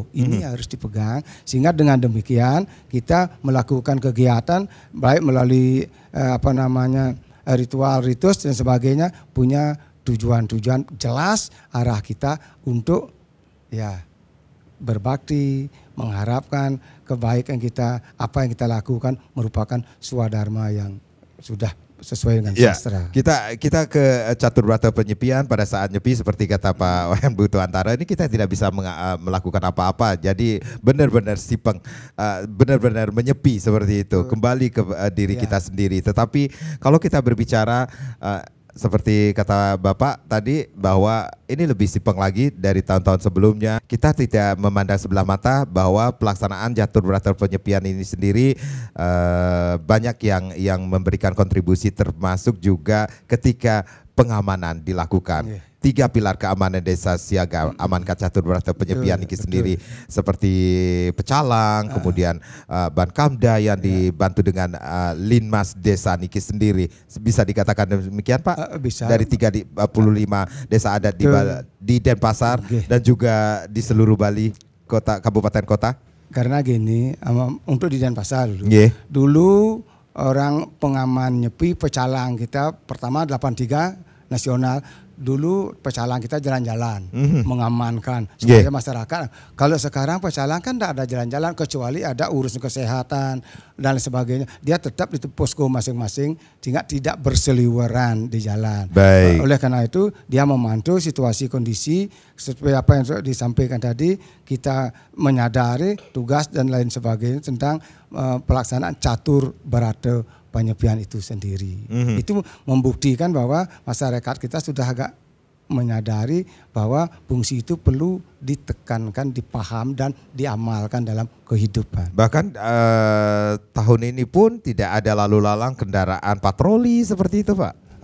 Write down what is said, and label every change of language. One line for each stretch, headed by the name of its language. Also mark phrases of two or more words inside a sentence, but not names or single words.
Indonesian: Ini harus dipegang sehingga dengan demikian kita melakukan kegiatan baik melalui ritual, ritus dan sebagainya punya tujuan-tujuan jelas arah kita untuk ya berbakti, mengharapkan kebaikan kita, apa yang kita lakukan merupakan swadharma yang sudah sesuai dengan sastra. Kita ke catur berata penyepian pada saat nyepi seperti kata Pak Wayan Butuh Antara ini kita tidak bisa melakukan apa-apa. Jadi benar-benar sipeng, benar-benar menyepi seperti itu, kembali ke diri kita sendiri. Tetapi kalau kita berbicara seperti kata Bapak tadi bahwa ini lebih sipeng lagi dari tahun-tahun sebelumnya. Kita tidak memandang sebelah mata bahwa pelaksanaan catur berata penyepian ini sendiri banyak yang memberikan kontribusi termasuk juga ketika pengamanan dilakukan. 3 pilar keamanan desa siaga amankan catur berata penyepian ini sendiri seperti pecalang, kemudian Bankamda yang dibantu dengan Linmas desa niki sendiri. Bisa dikatakan demikian Pak? Bisa. Dari 35 desa adat di Denpasar dan juga di seluruh Bali, kabupaten kota. Karena gini, untuk di Denpasar dulu orang pengaman nyepi pecalang kita pertama 83 nasional. Dulu pecalang kita jalan-jalan, mengamankan supaya masyarakat. Kalau sekarang pecalang kan tidak ada jalan-jalan kecuali ada urusan kesehatan dan sebagainya. Dia tetap di posko masing-masing sehingga tidak berseliweran di jalan. Oleh karena itu dia memantau situasi kondisi seperti apa yang disampaikan tadi. Kita menyadari tugas dan lain sebagainya tentang pelaksanaan catur berata penyepian itu sendiri. Itu membuktikan bahwa masyarakat kita sudah agak menyadari bahwa fungsi itu perlu ditekankan, dipaham dan diamalkan dalam kehidupan. Bahkan tahun ini pun tidak ada lalu lalang kendaraan patroli seperti itu Pak?